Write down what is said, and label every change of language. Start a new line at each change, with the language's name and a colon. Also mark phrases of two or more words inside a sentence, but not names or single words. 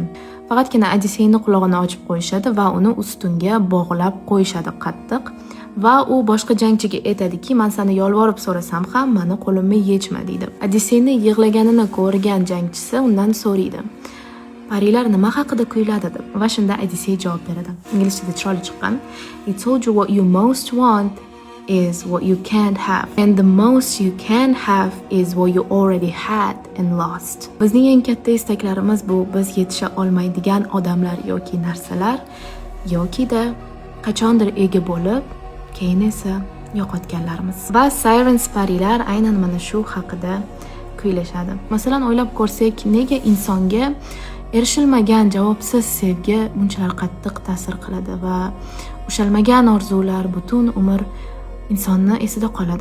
Uzbek: Faqatgina Odysseyni qulog'ini ochib qo'yishadi va uni ustunga bog'lab qo'yishadi qattiq. Va u boshqa jangchiga aytadiki, men seni yolvorib so'rasam ham meni qo'limni yechma deydi. Odysseyni yig'laganini ko'rgan jangchisi undan so'raydi: Parilar nima haqida kuyladi deb. Va shunda Odyssey javob beradi. Inglizchada chiroyli chiqqan.
English: He told you what you most want is what you can't have, and the most you can have is what you already had and lost.
Uzbek: Bizning eng katta istaklarimiz bu biz yetisha olmaydigan odamlar yoki narsalar, yoki-da qachondir ega bo'lib, keyin esa yo'qotganlarimiz. Va Sirens Parilar aynan mana shu haqida kuylashadi. Masalan, o'ylab ko'rsak, nega insonga erishilmagan javobsiz sevgi bunchalar qattiq ta'sir qiladi va ushalmagan orzular butun umr insonni esida qoladi.